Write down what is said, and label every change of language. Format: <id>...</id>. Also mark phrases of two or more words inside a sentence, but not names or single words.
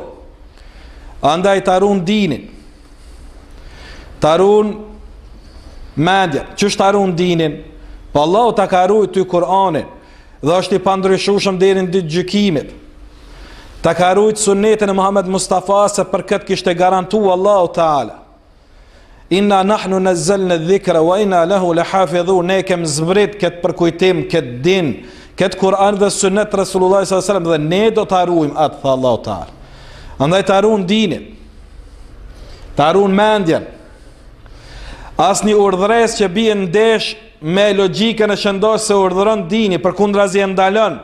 <sq>Andaj të arun dinin, tarun mendjen. Ç'është tarun dinin? Po Allahu ta ka ruajtur ty Kur'anin dhe është i pandryshueshëm deri në ditë gjykimit. Ta ka ruajtur sunetin e Muhammed Mustafa se për këtë kishte garantuar Allahu Teala.</sq> <ar>إنا نحن نزلنا الذكر وإنا له لحافظون.</ar> <sq>Ne kem zbrit këtë përkujtim, këtë din, këtë Kur'an dhe sunet</sq> <ar>رسول الله صلى الله عليه وسلم,</ar> <sq>dhe ne do ta ruajmë atë, tha Allahu Teala. Andaj tarun dinin, tarun mendjen. Asnjë urdhëres që bie ndesh me logjikën e shëndosh se urdhëron dini, përkundrazi e ndalon.</sq>